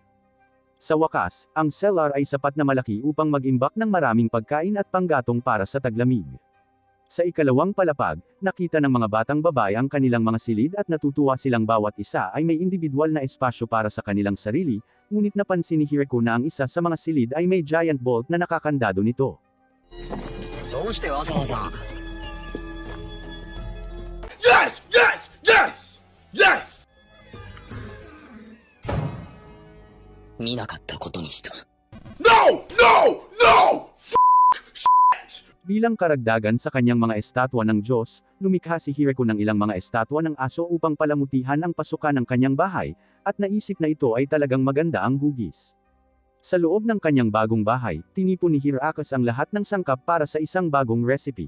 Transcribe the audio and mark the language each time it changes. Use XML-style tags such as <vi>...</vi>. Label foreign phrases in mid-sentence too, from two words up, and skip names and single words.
<tl>Sa wakas, ang cellar ay sapat na malaki upang mag-imbak ng maraming pagkain at panggatong para sa taglamig. Sa ikalawang palapag, nakita ng mga batang babae ang kanilang mga silid at natutuwa silang bawat isa ay may individual na espasyo para sa kanilang sarili, ngunit napansin ni Hireko na ang isa sa mga silid ay may</tl> <en>giant bolt</en> <tl>na nakakandado nito.</tl> <en>Yes! Yes! Yes! Yes!</en> <ja>見なかったことにした。</ja> <en>No! No! No!</en> <tl>Bilang karagdagan sa kanyang mga estatwa ng Diyos, lumikha si Hireko ng ilang mga estatwa ng aso upang palamutihan ang pasukan ng kanyang bahay, at naisip na ito ay talagang maganda ang hugis. Sa loob ng kanyang bagong bahay, tinipon ni Hirakas ang lahat ng sangkap para sa isang bagong recipe.</tl>